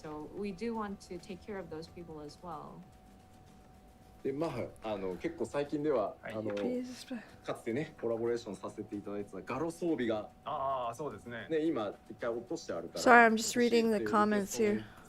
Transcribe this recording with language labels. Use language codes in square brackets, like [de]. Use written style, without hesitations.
[en] So we do want to take care of those people as well. [ja] でまあ結構最近ではかつてねコラボレーションさせていただいてたガロ装備がそうですね。今一回落としてあるから。 [en] Sorry, I'm just reading the comments here.